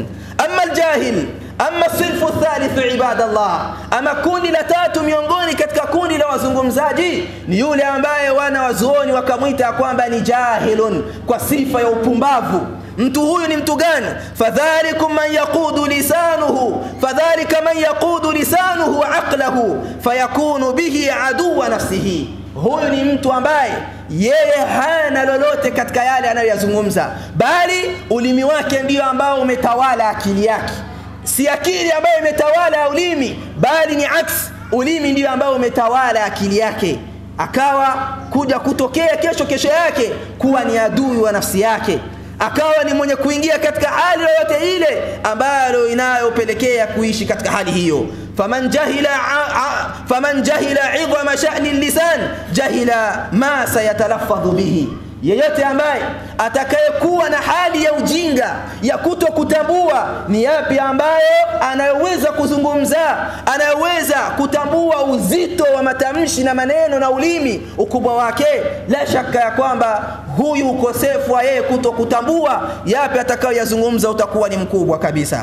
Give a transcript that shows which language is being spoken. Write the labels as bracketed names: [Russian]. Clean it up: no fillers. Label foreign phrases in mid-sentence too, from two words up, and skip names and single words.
[Arabic] أما الجاهل، أما صنف الثالث عباد الله, [Swahili] ama kundi la tatu miongoni katika kundi la wazungumzaji ni yule ambaye wanawazuoni wakamuita ya kwamba ni jahilun, kwa sifa ya upumbavu. Mtu huyu ni mtu gani? [Arabic] فذلكم من يقود لسانه، فذلك من يقود لسانه عقله فيكون به عدو نفسه. [Swahili] Huyu ni mtu ambaye yeye hana lolote katika yale anayoyazungumza, bali ulimi wake ndio ambao umetawala akili yake. Si akili ambayo imetawala ulimi, bali ni aksi, ulimi ndio ambao umetawala akili yake, akawa kuja kutokea kesho yake kuwa ni adui wa nafsi yake, akawa ni mwenye kuingia katika hali yoyote ile ambayo inayopelekea kuishi katika hali hiyo. [Arabic] فمن جهل عظمة شأن لسان جهل ما سيتلفظ به, [Swahili] yeyote ambaye atakayekuwa na hali ya ujinga ya kutokutambua ni yapi ambayo anayoweza kuzungumza, anayoweza kutambua uzito wa matamshi na maneno na ulimi ukubwa wake, la shaka ya kwamba huyu ukosefu wa yeye kutokutambua yapi atakayoyazungumza utakuwa ni mkubwa kabisa.